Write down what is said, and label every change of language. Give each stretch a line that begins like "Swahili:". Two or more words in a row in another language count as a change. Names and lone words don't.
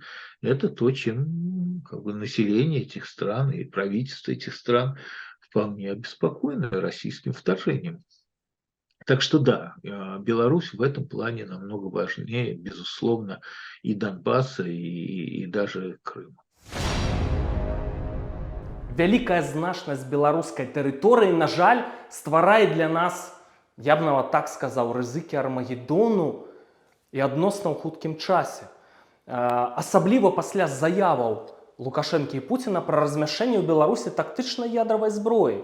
Russian: Это то, чем население этих стран и правительство этих стран вполне обеспокоены российским вторжением. Так что да, Беларусь в этом плане намного важнее, безусловно, и Донбасса, и даже Крыма.
Belarusian: Вялікая значнасць беларускай тэрыторыі, на жаль, стварае для нас, я б нават так сказаў, рызыкі Армагеддону і адносна ў хуткім часе. Асабліва пасля заяваў Лукашэнкі і Пуціна пра размяшчэнне ў Беларусі тактычнай ядравай зброі.